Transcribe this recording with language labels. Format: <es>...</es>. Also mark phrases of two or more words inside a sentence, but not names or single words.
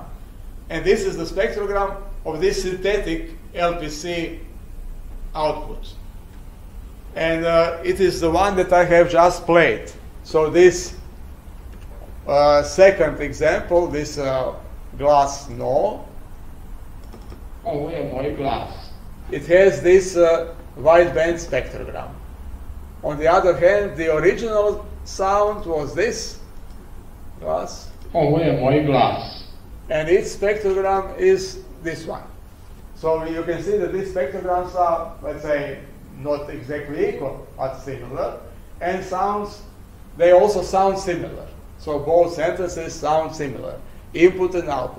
<en>And this is the spectrogram of this synthetic LPC output. And it is the one that I have just played. So this second example, this glass no,</en> <hr>Ovo je moj glas.</hr> <en>it has this wideband spectrogram. On the other hand, the original sound was this glass,</en> <hr>Ovo je moj glas.</hr> <en>and its spectrogram is this one. So you can see that these spectrograms are, let's say, not exactly equal, but similar, and sounds, they also sound similar. So both sentences sound similar, input and output.</en>